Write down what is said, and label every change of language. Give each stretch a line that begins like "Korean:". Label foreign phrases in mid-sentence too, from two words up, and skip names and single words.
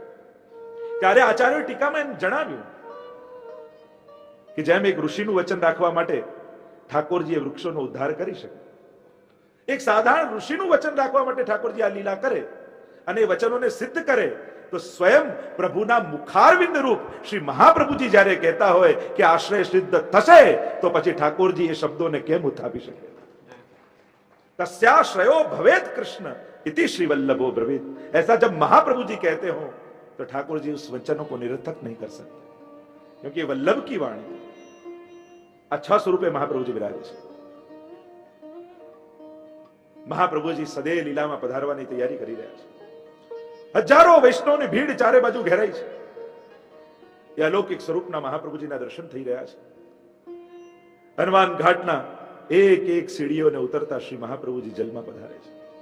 Gujarati: ત્યારે આચાર્યોએ ટીકામાં એમ જણાવ્યું કે જેમ એક ઋષિનું વચન રાખવા માટે ઠાકોરજી એ વૃક્ષોનો ઉદ્ધાર કરી શકે, એક સાધારણ ઋષિનું વચન રાખવા માટે ઠાકોરજી આ લીલા કરે અને એ વચનોને સિદ્ધ કરે, તો સ્વયં પ્રભુના મુખારવિંદ રૂપ શ્રી મહાપ્રભુજી જ્યારે કહેતા હોય કે આશ્રય સિદ્ધ થશે, તો પછી ઠાકોરજી એ શબ્દોને કેમ ઉથાપી શકે?
Sanskrit: तस्याश्रयो भवेत कृष्ण इति श्री वल्लभो ब्रवीत.
Hindi: ऐसा जब महाप्रभु जी कहते हो तो ठाकुर जी उस वचनों को निरर्थक नहीं कर सकते, क्योंकि वल्लभ की वाणी.
Gujarati: अच्छा સ્વરૂપે મહાપ્રભુ જી વિરાજે છે. મહાપ્રભુજી સદે લીલામાં પધારવાની તૈયારી કરી રહ્યા છે. હજારો વૈષ્ણવની ભીડ ચારે બાજુ ઘેરાઈ છે. એ અલૌકિક સ્વરૂપના મહાપ્રભુજીના દર્શન થઈ રહ્યા છે. હનુમાન ઘાટના એક એક સીડીઓને ઉતરતા શ્રી મહાપ્રભુજી જલમાં પધારે છે.